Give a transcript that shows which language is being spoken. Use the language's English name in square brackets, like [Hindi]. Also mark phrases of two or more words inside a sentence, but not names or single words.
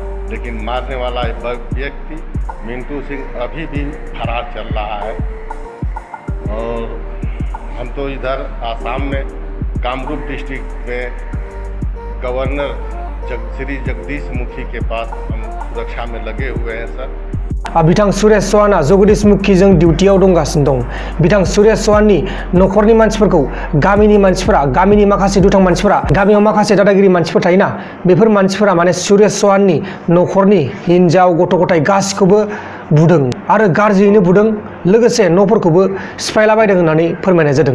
[Hindi] लेकिन मारने वाला व्यक्ति मिंटू सिंह अभी भी फरार चल रहा है। और हम तो इधर आसाम में कामरूप डिस्ट्रिक्ट में गवर्नर श्री जगदीश मुखी के पास हम सुरक्षा में लगे हुए हैं सर। [Bodo] बिथां सुरेश चौहानआ जगदीश मुखीजों डिउटियाव दंगासिनो दं। बिथां सुरेश चौहाननि न'खरनि मानसिफोरखौ गामिनि मानसिफोरा, गामिनि माखासे दुथां मानसिफोरा, गामियाव माखासे दादागिरि मानसिफोर थायोना, बेफोर मानसिफोरा माने सुरेश चौहाननि न'खरनि हिन्जाव गथ' गथाय गासिखौबो बुदों आरो गाज्रियैनो बुदों, लोगोसे न'फोरखौबो सिफायलाबायदों होननानै फोरमायनाय जादों।